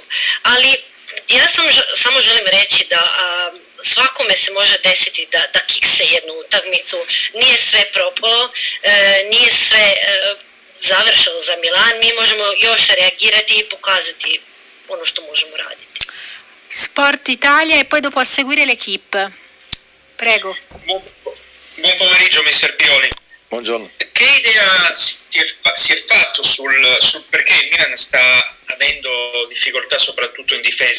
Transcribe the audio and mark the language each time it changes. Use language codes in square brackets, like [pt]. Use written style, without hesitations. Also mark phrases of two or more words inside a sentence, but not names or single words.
[hr] Ali ja samo želim reći da svakome se može desiti da kikse jednu utakmicu, nije sve propalo, nije sve završilo za Milan, mi možemo još reagirati i pokazati ono što možemo raditi. [it] Sport Italia e poi dopo a seguire l'Equipe. Prego. Buon pomeriggio, mister Pioli. Buongiorno. Che idea si è fatto sul perché il Milan sta avendo difficoltà soprattutto in difesa?